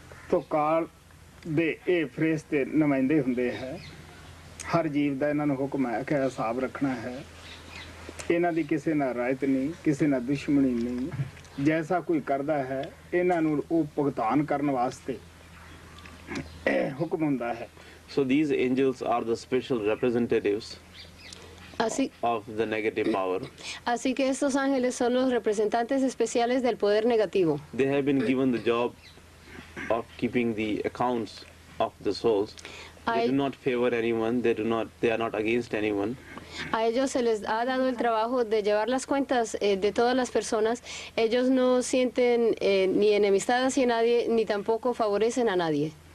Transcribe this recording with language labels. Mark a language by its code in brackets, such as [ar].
[pa] ਤੋ ਕਾਲ ਦੇ ਇਹ ਫਰਿਸ਼ਤੇ ਨੁਮਾਇੰਦੇ ਹੁੰਦੇ ਹੈ ਹਰ ਜੀਵ ਦਾ ਇਹਨਾਂ ਨੂੰ ਹੁਕਮ ਹੈ ਕਿ ਹਿਸਾਬ ਰੱਖਣਾ ਹੈ ਇਹਨਾਂ ਦੀ ਕਿਸੇ ਨਾਲ ਰਾਇਤ ਨਹੀਂ ਕਿਸੇ ਨਾਲ ਦੁਸ਼ਮਣੀ ਨਹੀਂ ਜੈਸਾ ਕੋਈ ਕਰਦਾ ਹੈ ਇਹਨਾਂ ਨੂੰ ਉਹ ਭੁਗਤਾਨ ਕਰਨ ਵਾਸਤੇ ਹੁਕਮ ਹੁੰਦਾ ਹੈ [en] So these angels are the special representatives [es] Así, [en] of the negative power. [es] así que estos ángeles son los representantes especiales del poder negativo. [en] They have been given the job of keeping the accounts of the souls. They do not favor anyone. They are not against anyone. [es] A ellos se les ha dado el trabajo de llevar las cuentas de todas las personas. Ellos no sienten ni enemistad hacia nadie, ni tampoco favorecen a nadie.